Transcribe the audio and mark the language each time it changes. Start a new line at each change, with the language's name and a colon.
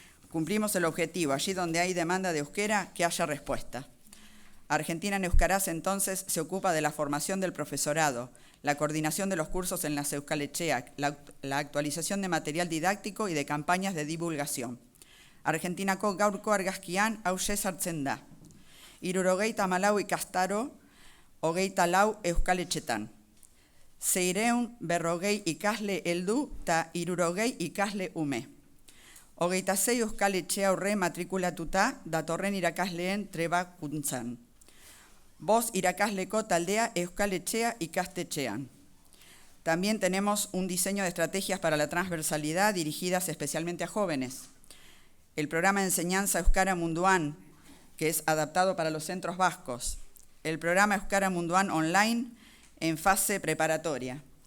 Spanish: Cumplimos el objetivo, allí donde hay demanda de euskera, que haya respuesta. Argentina en Euskaraz entonces se ocupa de la formación del profesorado, la coordinación de los cursos en las euskaletxeak, la actualización de material didáctico y de campañas de divulgación.
Basque: Argentinako gaurko argazkian hauxe sartzen da. 74 ikastaro, 24 euskaletxetan. 640 ikasle heldu eta 60 ikasle ume. 26 euskaletxe aurre matrikulatuta datorren irakasleen trebakuntzan. 5 irakasleko taldea euskaletxea ikastetxean.
Spanish: También tenemos un diseño de estrategias para la transversalidad dirigidas especialmente a jóvenes. El programa de enseñanza Euskara Munduan, que es adaptado para los centros vascos. El programa Euskara Munduan Online en fase preparatoria.